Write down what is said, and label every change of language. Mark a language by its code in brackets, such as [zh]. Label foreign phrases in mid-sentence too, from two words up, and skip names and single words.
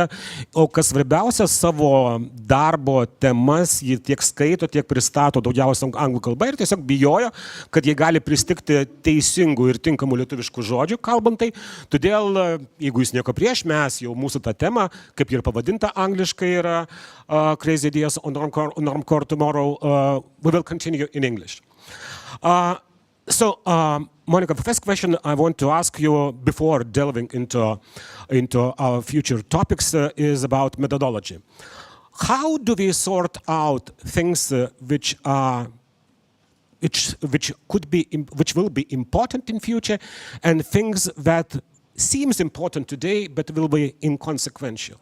[lt] O kas svarbiausia, savo darbo temas ji tiek skaito, tiek pristato daugiausia anglų kalba ir tiesiog bijojo, kad jie gali pristigti teisingų ir tinkamų lietuviškų žodžių kalbant tai. Todėl, jeigu jūs nieko prieš, mes jau mūsų tą temą, kaip ir pavadinta angliškai yra Crazy Ideas on Normcore Tomorrow, [en] we will continue in English. Monica, the first question I want to ask you before delving into our future topics is about methodology. How do we sort out things which will be important in future and things that seems important today but will be inconsequential?